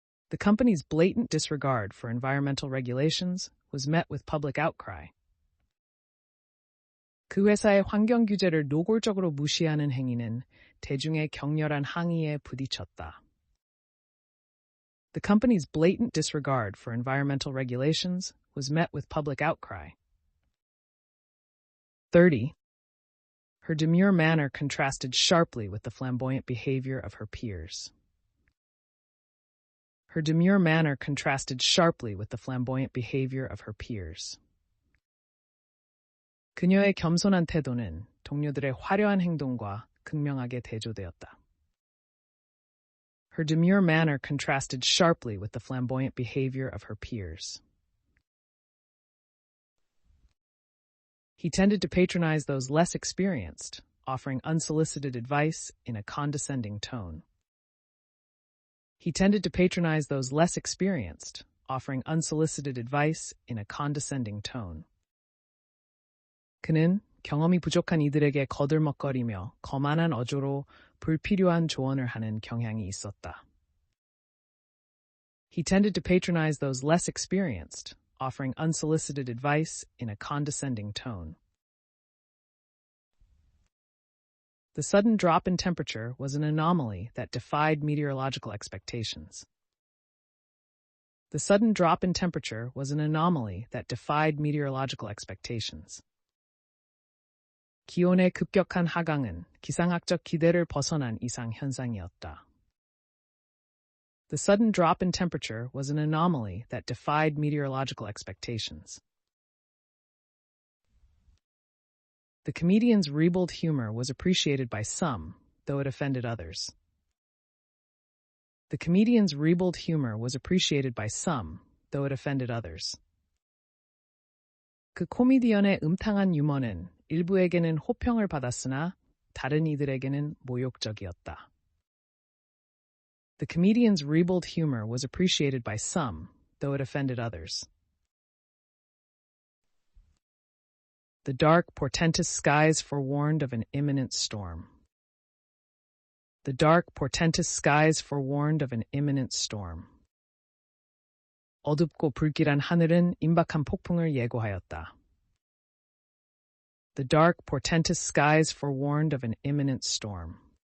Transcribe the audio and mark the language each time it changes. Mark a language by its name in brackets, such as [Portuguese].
[English] The company's blatant disregard for environmental regulations was met with public outcry. [Korean] 그 회사의 환경 규제를 노골적으로 무시하는 행위는 대중의 격렬한 항의에 부딪혔다. [English] The company's blatant disregard for environmental regulations was met with public outcry. 30. Her demure manner contrasted sharply with the flamboyant behavior of her peers. Her demure manner contrasted sharply with the flamboyant behavior of her peers. [Korean] 그녀의 겸손한 태도는 동료들의 화려한 행동과 극명하게 대조되었다. [English] Her demure manner contrasted sharply with the flamboyant behavior of her peers. He tended to patronize those less experienced, offering unsolicited advice in a condescending tone. He tended to patronize those less experienced, offering unsolicited advice in a condescending tone. [Korean] 그는 경험이 부족한 이들에게 거들먹거리며 거만한 어조로 불필요한 조언을 하는 경향이 있었다. [English] He tended to patronize those less experienced, offering unsolicited advice in a condescending tone. The sudden drop in temperature was an anomaly that defied meteorological expectations. The sudden drop in temperature was an anomaly that defied meteorological expectations. [Korean] 기온의 급격한 하강은 기상학적 기대를 벗어난 이상 현상이었다. [English] The sudden drop in temperature was an anomaly that defied meteorological expectations. The comedian's ribald humor was appreciated by some, though it offended others. The comedian's ribald humor was appreciated by some, though it offended others. [Korean] 그 코미디언의 음탕한 유머는 일부에게는 호평을 받았으나 다른 이들에게는 모욕적이었다. [English] The comedian's ribald humor was appreciated by some, though it offended others. The dark, portentous skies forewarned of an imminent storm. The dark, portentous skies forewarned of an imminent storm. [Korean] 어둡고 불길한 하늘은 임박한 폭풍을 예고하였다. [English] The dark, portentous skies forewarned of an imminent storm.